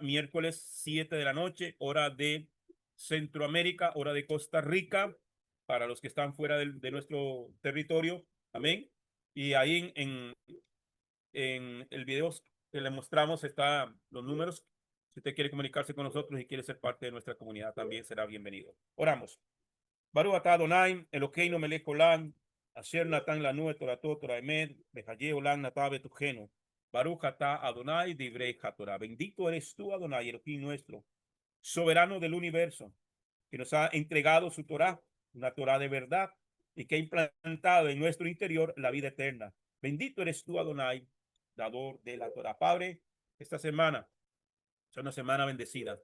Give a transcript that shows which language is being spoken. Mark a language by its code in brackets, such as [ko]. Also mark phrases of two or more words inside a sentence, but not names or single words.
[es] Miércoles 7 de la noche, hora de Centroamérica, hora de Costa Rica, para los que están fuera de nuestro territorio. Amén. Y ahí en el video que le mostramos está los números. Si usted quiere comunicarse con nosotros y quiere ser parte de nuestra comunidad, también será bienvenido. Oramos. [he] ברוך אתה אדוני אלוקינו מלך עולם אשר נתן לנו את תורתו תורה אמת וחיי עולם נטע בתוכנו. ברוך אתה אדוני דברי התורה. [es] Bendito eres tú, Adonai, Elohim nuestro, soberano del universo, que nos ha entregado su Torah, una Torah de verdad, y que ha implantado en nuestro interior la vida eterna. Bendito eres tú, Adonai, dador de la Torah. Padre, esta semana es una semana bendecida.